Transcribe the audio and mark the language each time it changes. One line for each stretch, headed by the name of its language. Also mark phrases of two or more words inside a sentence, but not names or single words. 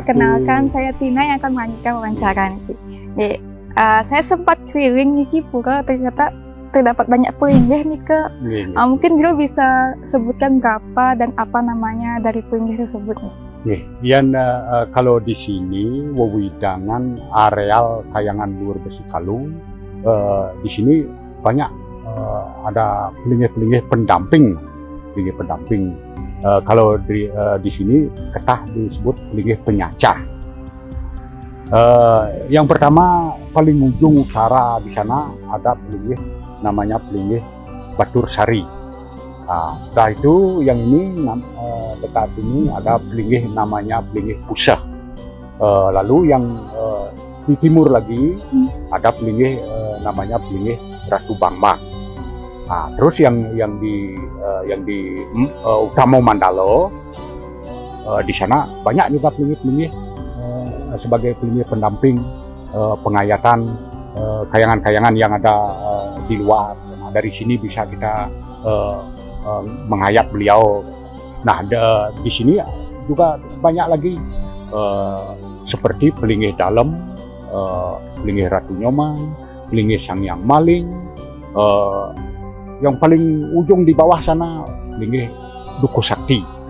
Indonesian: Kenalkan, saya Tina yang akan melanjutkan wawancara ini. Saya sempat keliling nih pura, ternyata terdapat banyak pelinggih nih ke. Mungkin Jero bisa sebutkan berapa dan apa namanya dari pelinggih tersebut nih. Kalau di sini wewidangan areal kayangan Luhur Besikalu, di sini banyak ada pelinggih-pelinggih pendamping. Kalau di sini ketah disebut pelinggih penyacah. Yang pertama paling ujung utara di sana ada pelinggih namanya pelinggih Batur Sari. Setelah itu yang ini dekat ini ada pelinggih namanya pelinggih Pusah. Lalu yang di timur lagi ada pelinggih namanya pelinggih Ratu Bambang. Terus yang di Utama Mandalo, di sana banyak juga pelinggih sebagai pelinggih pendamping pengayatan kayangan-kayangan yang ada di luar. Nah, dari sini bisa kita menghayat beliau. Nah, di sini juga banyak lagi seperti pelinggih dalam, pelinggih Ratu Nyoman, pelinggih Sangyang Maling, yang paling ujung di bawah sana pelinggih Duku Sakti.